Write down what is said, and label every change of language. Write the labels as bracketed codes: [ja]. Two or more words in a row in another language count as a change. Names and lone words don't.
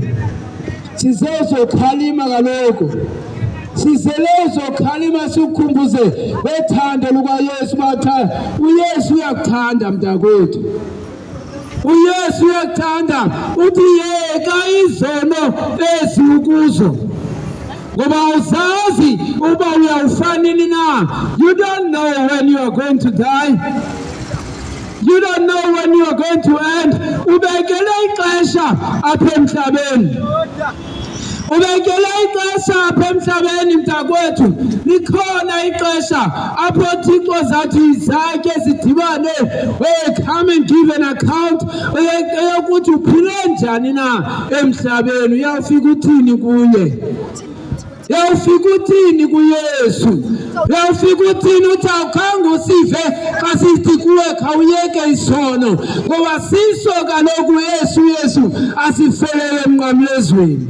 [xh] Size uzokhalima kaloku, sizele uzokhalima sikukhumbuze wethando lukaYesu bathanda. uYesu uyakuthanda mntakwethu, uYesu uyakuthanda. Uthi yeka izono ezi ukuzo ngoba uzazi uba uyawufanini na. [en] You don't know when you are going to die. You don't know when you are going to end. [xh] Ubekele ixesha apha emhlabeni, ubekele ixesha apha emhlabeni mntakwethu. Likhona ixesha apho uThixo zathi izakhe zidibane, [en] come and give an account [xh] eyokuthi uphile njani na emhlabeni. Uyawufika uthini kuye? Uyawufika uthini kuYesu? Uyawufika uthini? Uthi awukhange usive xa sithi kuwe khawuyeke isono, ngoba siso kaloku Yesu asifelele emnqamlezweni.